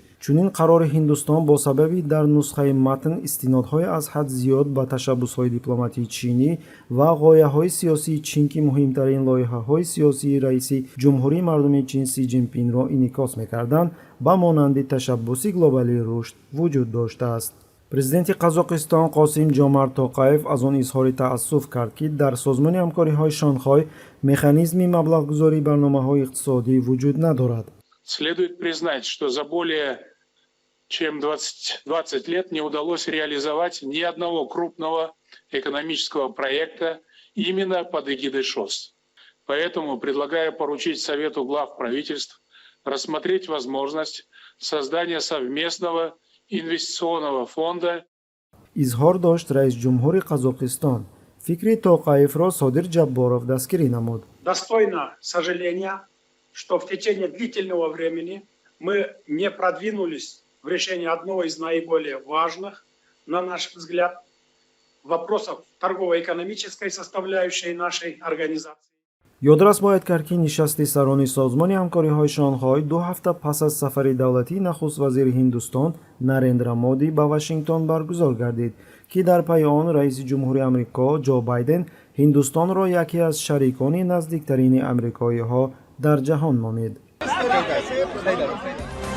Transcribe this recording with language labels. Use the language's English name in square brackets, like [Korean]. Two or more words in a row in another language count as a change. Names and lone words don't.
[Persian] چنین قرار هندوستان با سبب در نسخه متن استنادهای از حد زیاد به تشبث‌های دیپلماتی چینی و غایه‌های سیاسی چین که مهمترین لایحه‌های سیاسی رئیس جمهوری مردم چین سی جین پین را انعکاس می‌کردند با مانند تشبث گلوبالی رشد وجود داشته است. پرزیدنت قزاقستان قاسم جومارت توقایف از آن اظهار تأسف کرد که در سازمان همکاری‌های شانگهای مکانیزم مبلغ‌گذاری برنامه‌های اقتصادی وجود ندارد. [Russian] Следует признать, что за более чем 20 лет не удалось реализовать ни одного крупного экономического проекта именно под эгидой ШОС. Поэтому предлагаю поручить Совету глав правительств рассмотреть возможность создания совместного инвестиционного фонда. [Persian] اظهار داشت رئیس جمهور قزاقستان. فکر توقایف را صادر جبارов دستگیری نمود. [Russian] Достойно сожаления, что в течение длительного времени мы не продвинулись в решении одного из наиболее важных, на наш взгляд, вопросов торгово-экономической составляющей нашей организации. [Persian] یادرس باید کرد که نشست سران سازمان همکاری‌های شانگهای 2 هفته پس از سفر دولتی نخست وزیر هندوستان نریندرا مودی به واشنگتن برگزار گردید که در پی آن رئیس جمهوری آمریکا جو بایدن هندوستان را یکی از شریکان نزدیکترین آمریکایی‌ها در جهان نامید.